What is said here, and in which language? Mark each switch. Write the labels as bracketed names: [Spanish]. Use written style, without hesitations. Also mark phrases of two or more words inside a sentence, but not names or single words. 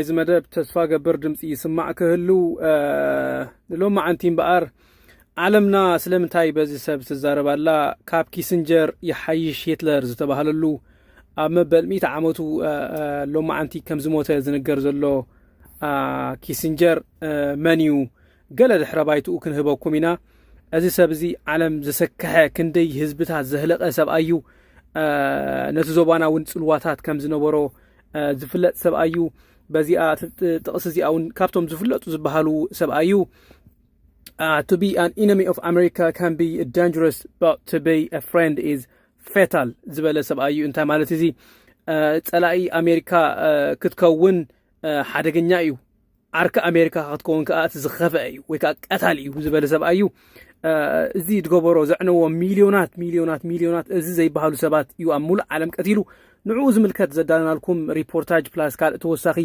[Tigrinya] ዘመደብ ተስፋ ገብር ድምፂ ይስማዕ ክህሉ ንሎም ማዓንቲ እምበኣር ዓለምና ስለምንታይ በዚ ሰብ ትዛረብ ኣላ ካብ ኪስንጀር ይሓይሽ ሂትለር ዝተባሃለሉ ኣብ መበል 100 ዓመቱ ሎም ማዓንቲ ከም ዝሞተ ዝንገር ዘሎ ኪስንጀር መንዩ ገለ ድሕረ ባይትኡ ክንህበኩም ኢና እዚ ሰብ እዚ ዓለም ዘሰከሐ ክንደይ ህዝብታት ዘህለቀ ሰብኣዩ ነቲ ዞባና እውን ጽልዋታት ከም ዝነበሮ ዝፍለጥ ሰብኣዩ በዚኣ ጥቕስ እዚኣ እውን ካብቶም ዝፍለጡ ዝበሃሉ ሰብኣዩ [English] to be an enemy of America can be dangerous but to be a friend is fatal [Tigrinya] ዝበለ ሰብኣዩ እንታይ ማለት እዚ ጸላኢ አሜሪካ ክትከውን ሓደገኛ እዩ ዓርካ አሜሪካ ክትከውን ከዓ ዝኸፈአ እዩ ወይ ከዓ ቀታሊ እዩ ዝበለ ሰብኣዩ እዚ ድገበሮ ዘዕነዎ ሚሊዮናት እዚ ዘይበሃሉ ሰባት እዩ ኣብ ሙሉእ ዓለም ቀቲሉ ንዑ ዝምልከት ዘዳናልኩም ሪፖርታጅ ፕላስ ካልእ ተወሳኺ